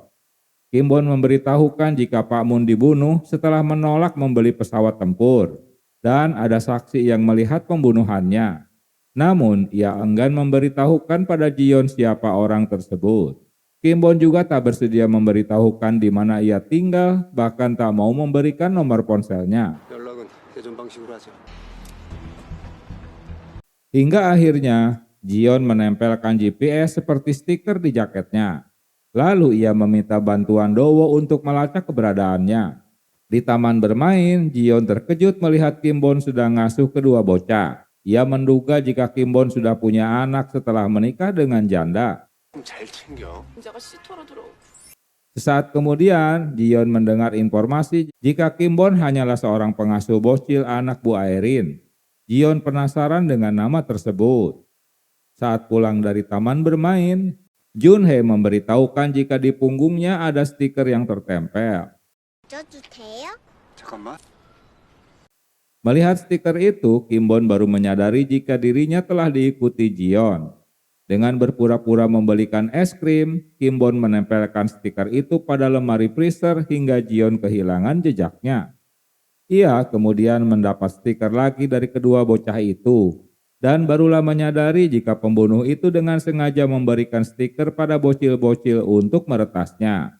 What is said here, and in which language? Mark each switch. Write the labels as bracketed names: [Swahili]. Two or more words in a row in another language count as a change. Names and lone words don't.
[Indonesian] Kim Bon memberitahukan jika Pak Mun dibunuh setelah menolak membeli pesawat tempur, dan ada saksi yang melihat pembunuhannya. Namun, ia enggan memberitahukan pada Jion siapa orang tersebut. Kim Bon juga tak bersedia memberitahukan di mana ia tinggal, bahkan tak mau memberikan nomor ponselnya. [Korean] 연락은 예전 방식으로 하자. [Indonesian] Hingga akhirnya, Jion menempelkan GPS seperti stiker di jaketnya. Lalu ia meminta bantuan Dowo untuk melacak keberadaannya. Di taman bermain, Jion terkejut melihat Kim Bon sedang ngasuh kedua bocah. Ia menduga jika Kim Bon sudah punya anak setelah menikah dengan janda. [Korean] 잘 챙겨. 자가 시터로 들어오고. [Indonesian] Sesaat kemudian, Jion mendengar informasi jika Kim Bon hanyalah seorang pengasuh bocil anak Bu Airin. Jion penasaran dengan nama tersebut. Saat pulang dari taman bermain, Junhee memberitahukan jika di punggungnya ada stiker yang tertempel. [Korean] 줘도 돼요? 잠깐만. [Indonesian] Melihat stiker itu, Kim Bon baru menyadari jika dirinya telah diikuti Jion. Dengan berpura-pura membelikan es krim, Kim Bon menempelkan stiker itu pada lemari freezer hingga Jion kehilangan jejaknya. Ia kemudian mendapat stiker lagi dari kedua bocah itu, dan barulah menyadari jika pembunuh itu dengan sengaja memberikan stiker pada bocil-bocil untuk meretasnya.